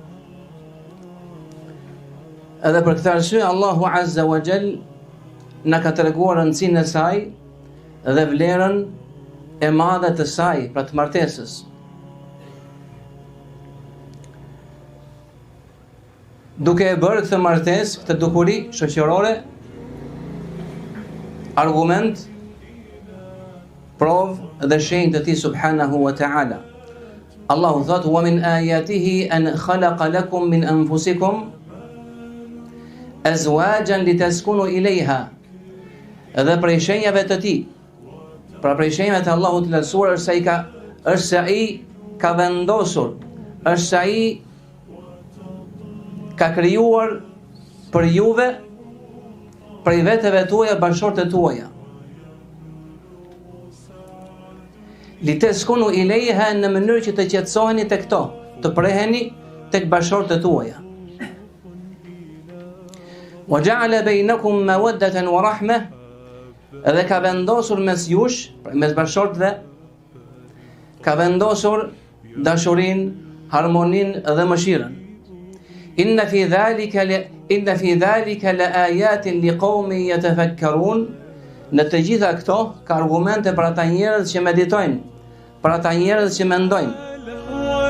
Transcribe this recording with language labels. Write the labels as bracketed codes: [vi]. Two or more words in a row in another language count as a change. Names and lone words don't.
[sq] Edhe për këtë arsye Allahu [ar] عز وجل [sq] na ka treguar rëndësinë e saj dhe vlerën e madhe të saj, pra të martesës. Duke e bërë këtë martesë, këtë dukuri shoqërore, argument, provë dhe shenjë të tij [ar] سبحانه وتعالى. [sq] Allahu thot: [ar] "ومن آياته أن خلق لكم من أنفسكم أزواجا لتسكنوا إليها." [sq] Edhe prej shenjave të tij, pra prej shenjave të Allahut të lartësuar është se ai ka vendosur, është se ai ka krijuar për juve prej veteve tuaja bashortet tuaja. [ar] لتسكنوا إليها [sq] në mënyrë që të qetësoheni tek to, të preheni tek bashortet tuaja. [ar] وجعل بينكم مودة ورحمة, [sq] edhe ka vendosur mes jush, mes bashortëve, ka vendosur dashurinë, harmoninë dhe mëshirën. [ar] إن في ذلك لآيات لقوم يتفكرون. [sq] Në të gjitha këto ka argumente për ata njerëz që meditojnë, për ata njerëz që mendojnë.